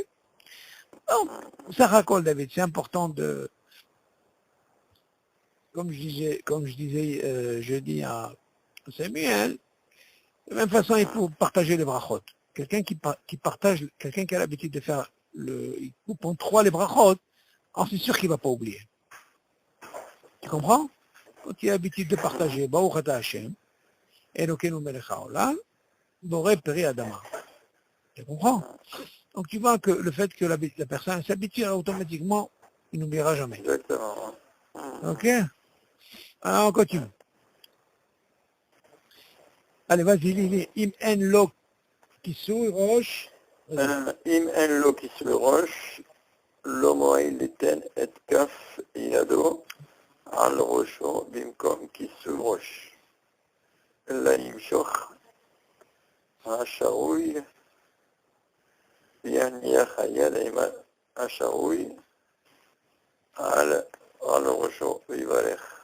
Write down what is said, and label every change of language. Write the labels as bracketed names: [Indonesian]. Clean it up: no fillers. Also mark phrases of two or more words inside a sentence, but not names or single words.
[French] Donc, ça raconte, David, c'est important de, comme je disais jeudi à Samuel, de la même façon, il faut partager les brachot. Quelqu'un qui partage, quelqu'un qui a l'habitude de faire il coupe en 3 les brachot, c'est sûr qu'il ne va pas oublier. Tu comprends? Quand il a l'habitude de partager, [Hebrew] ברוך אתה השם, אלוקינו מלך העולם, בורא פרי האדמה. [French] Tu comprends? Donc tu vois que le fait que la personne s'habitue automatiquement, il n'oubliera jamais. Exactement. Ok? Alors on continue. Allez, vas-y, lis. [Hebrew] אם אין לו כיסוי ראש. אם אין לו כיסוי ראש, לא מועיל ליתן את כף ידו על ראשו במקום כיסוי ראש, אלא ימשוך השרוי ויניח היד עם השרוי על ראשו ויברך.